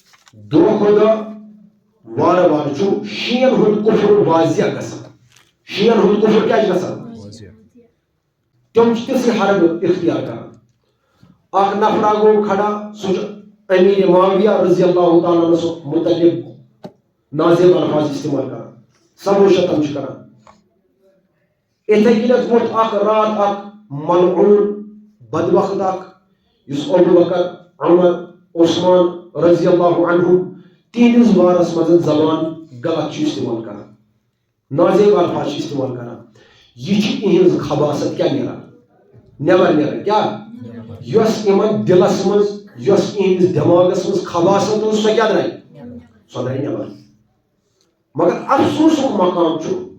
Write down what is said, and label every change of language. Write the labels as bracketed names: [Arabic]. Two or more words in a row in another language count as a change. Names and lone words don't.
[Kashmiri] دۄہ کھۄتہٕ دۄہ وارٕ وارٕ چھُ شیٖن ہُنٛد کُفر واضح گژھان شیٖن ہُنٛد کُفر کیٛاہ چھُ گژھان تِم چھِ تِژھٕے حربہٕ اختیار کران اکھ نفرا گوٚو کھڑا سُہ چھُ امیر معاویہ [Arabic] رضی اللہ تعالیٰ عنہ [Kashmiri] متعلق نازیب الفاظ استعمال کران سبو شتم چھُ کران اِتھے کٔنٮ۪تھ ووٚتھ اکھ رات اکھ ملعون بدبخت اکھ یُس ابو بکر عمر عثمان [Arabic] رضی اللہ عنہم [Kashmiri] تہنٛدِس بارس منٛز زبان غلط چھُ استعمال کران نازیب الفاظ چھُ استعمال کران یہ چھِ اِہنٛز خباثت کیٛاہ نیران نیبر نیران کیٛاہ یۄس یِمن دلس منٛز یۄس اِہنٛدِس دٮ۪ماغس منٛز خباثت ٲس سۄ کیٛاہ درٛاے سۄ درٛاے نیبر مگر افسوسُک مقام چھُ